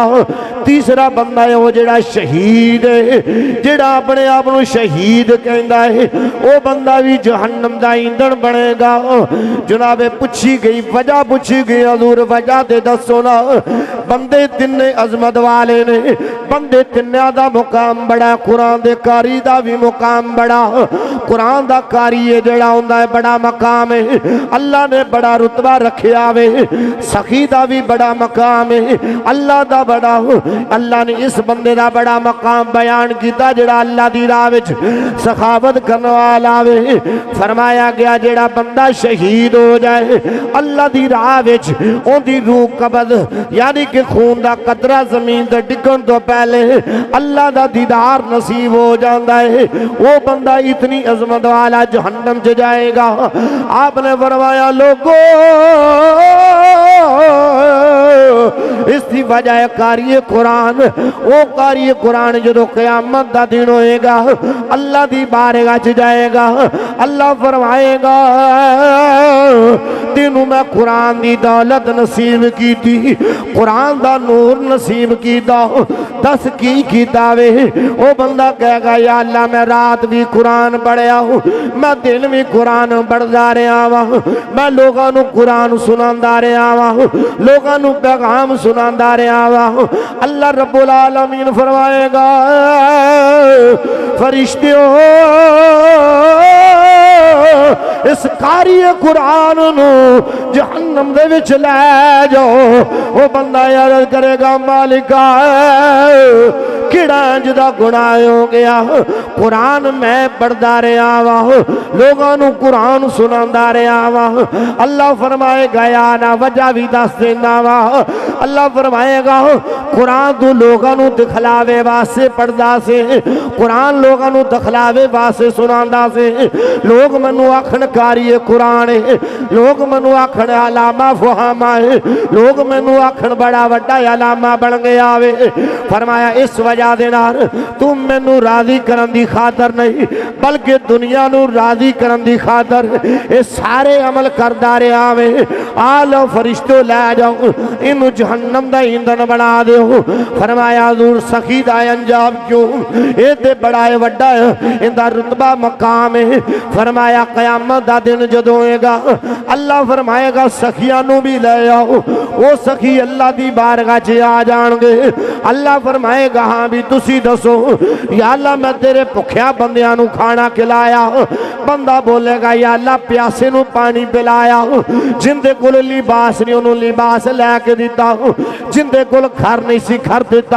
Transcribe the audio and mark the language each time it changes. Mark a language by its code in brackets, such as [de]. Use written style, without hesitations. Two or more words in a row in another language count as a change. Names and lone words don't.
[pa] تیسرا بندہ ہے وہ جڑا شہید ہے، جڑا اپنے آپ نو شہید کہندا ہے، او بندہ بھی جہنم دا ایندھن بڑھے گا۔ جناب پوچھی گئی وجہ، پوچھی گئی حضور وجہ دے دسو نا۔ بندے تین عظمت والے نے، بندے تنیا دا مقام بڑا، قرآن دے کاری دا بھی مقام بڑا۔ قرآن دا کاری جڑا ہوندا ہے بڑا مقام ہے، اللہ نے بڑا رتبہ رکھیا وے۔ سخی دا بھی بڑا مقام ہے، اللہ دا بڑا، اللہ نے اس بندے دا بڑا مقام بیان کیتا جڑا اللہ دی راہ وچ سخاوت کرنے والا وے۔ فرمایا گیا جڑا بندہ شہید ہو جائے اللہ دی راہ وچ، اون دی روح قبض یعنی کہ خون دا قطرہ زمین تے ڈگن تو پہلے اللہ دا دیدار نصیب ہو جاندا ہے، وہ بندہ اتنی عظمت والا جہنم چ جائے گا۔ آپ نے فرمایا لوگو اس کی وجہ ہے قاری قرآن، وہ قاری قرآن جدو قیامت دا دن ہوئے گا اللہ دی بارگاہ چ جائے گا، اللہ فرمائے گا تینوں میں قرآن دی دولت نصیب کی تھی، قرآن دا نور نصیب کیتا، دس کی کیتا وے۔ وہ بندہ کہے گا یا اللہ میں رات بھی قرآن پڑھیا ہوں، میں دن بھی قرآن پڑھدا رہا ہوں، میں لوگاں نو قرآن سناندا رہا ہوں، لوگاں نو پیغام سناندا رہا ہوں۔ اللہ رب العالمین فرمائے گا فرشتیوں اس قاری قرآن نو جہنم دے وچ لے جاؤ۔ وہ بندہ عرض کرے گا مالکا کیڑا جدا گناہ ہو گیا، قرآن میں پڑھدا رہا ہوں، لوگاں نو قرآن سناندا رہا ہوں۔ اللہ فرمائے گا یا نا وجہ بھی دس دینا وا۔ اللہ فرمائے گا قرآن تو لوگاں نو دکھلاوے واسطے پڑھدا سے، قرآن لوگاں نو دکھلاوے واسطے سناندا سے۔ لوگ منو آکھن قاری قرآن ہے، لوگ منو آکھن علامہ فہامہ ہے، لوگ منو آکھن بڑا وڈا علامہ بن گیا وے۔ فرمایا اس وجہ دے نال تم مینوں راضی کرن دی خاطر نہیں بلکہ دنیا نو راضی کرن دی خاطر اے سارے عمل کردا رہیا وے۔ آلو فرشتوں لے جاؤ انو جہنم دا ایندھن بنا دیو۔ فرمایا حضور سخی دا انجام کیوں؟ اے تے بڑا وڈا ہے، اندا رتبہ مقام ہے۔ فرمایا قیامت دا دن جدوں ہوئے گا اللہ فرمائے گا سخیاں نو بھی لے آؤ، وہ سخی اللہ دی بارگاہ چ آ جان گے۔ اللہ فرمائے گا ہاں بھی تسی دسو یا اللہ میں تیرے بھکھیاں بندیاں نوں کھانا کھلایا، بندہ بولے گا یا اللہ پیاسے نوں پانی پلایا، جندے کول لباس نہیں انہوں نے لباس لے کے دتا، جندے کول گھر نہیں سی گھر دتا.